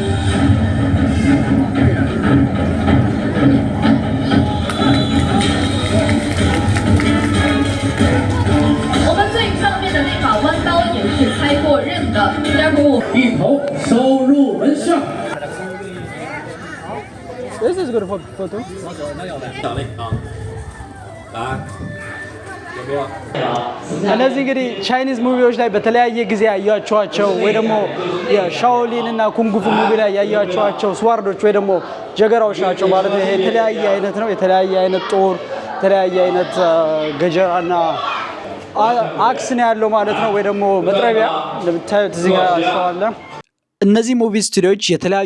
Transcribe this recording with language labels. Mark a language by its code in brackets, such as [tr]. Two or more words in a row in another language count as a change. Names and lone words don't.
[zh] 我们最上面的那把弯刀也是开过刃的，加固。一头收入门下。 [en] This is good for photo. [zh] 奖励啊，来，有没有？ [am] እነዚህ እንግዲህ [en] Chinese movies [am] ላይ በተለያየ ጊዜ ያያችኋቸው ወይ ደግሞ የሻኦሊን እና ኩንጉፉ ሙቪ ላይ ያያችኋቸው ስዋርዶች ወይ ደግሞ ጀገራዎች ናቸው ማለት ነው። ይሄ የተለያየ አይነት ነው። የተለያየ አይነት ጦር፣ የተለያየ አይነት ገጀራና አክስ ነው ያለው ማለት ነው። ወይ ደግሞ መጥረቢያ እንደምታዩት እዚህ ጋር አለ። እነዚህ [en] movie studios [am] የተለያዩ